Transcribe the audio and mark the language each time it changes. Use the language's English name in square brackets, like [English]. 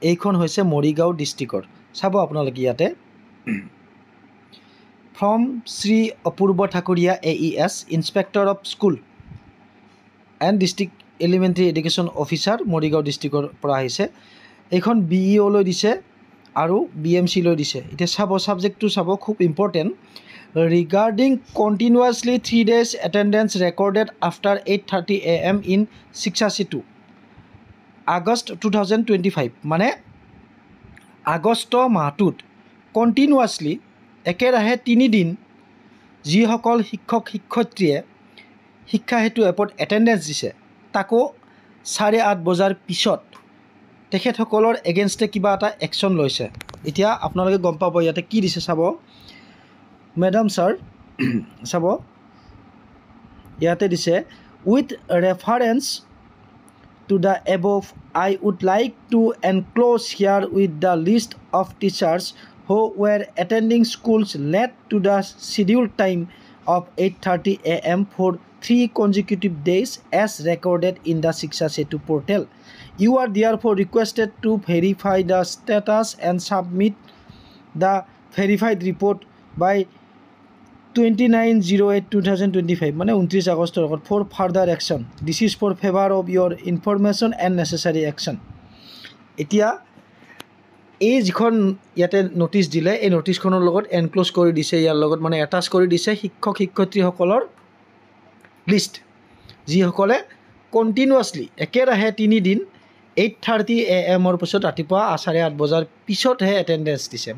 [Assamese] এইখন হৈছে মৰিগাঁও ডিষ্ট্ৰিক্টৰ। চাব আপোনালোকে ইয়াতে from Shri Apurba Thakuria AES inspector of school and district elementary education officer Morigaon ডিষ্ট্ৰিক্টৰ পৰা আহিছে। এইখন BEO লৈ দিছে আৰু BMC লৈ দিছে। এতিয়া চাব ছাবজেক্টটো চাব, খুব important. [English] Regarding continuously 3 days attendance recorded after 8:30 AM in Shiksha Setu, August 2025 [Assamese] মানে আগষ্ট মাহটোত কণ্টিনিউৱাছলি একেৰাহে 3 দিন যিসকল শিক্ষক শিক্ষয়িত্ৰীয়ে শিক্ষা সেতু এপত এটেণ্ডেঞ্চ দিছে তাকো 8:30 বজাৰ পিছত তেখেতসকলৰ এগেইনষ্টে কিবা এটা একশ্যন লৈছে। এতিয়া আপোনালোকে গম পাব ইয়াতে কি দিছে চাব। [English] Madam sir, [Assamese] চাব ইয়াতে দিছে [English] with reference to the above I would like to enclose here with the list of teachers who were attending schools late to the scheduled time of 8:30 AM for 3 consecutive days as recorded in the Shiksha Setu portal. You are therefore requested to verify the status and submit the verified report by 29/08/2025 [Assamese] মানে 29 আগষ্টৰ আগত [English] For further action. This is for favour of your information and necessary action. [Assamese] এতিয়া এই যিখন ইয়াতে notice দিলে এই নটিচখনৰ লগত এনক্ল'জ কৰি দিছে, ইয়াৰ লগত মানে এটাচ কৰি দিছে শিক্ষক শিক্ষয়িত্ৰীসকলৰ লিষ্ট, যিসকলে কণ্টিনিউৱাছলি একেৰাহে 3 দিন 8:30 AM পিছত ৰাতিপুৱা 8:30 বজাৰ পিছতহে এটেণ্ডেঞ্চ দিছে।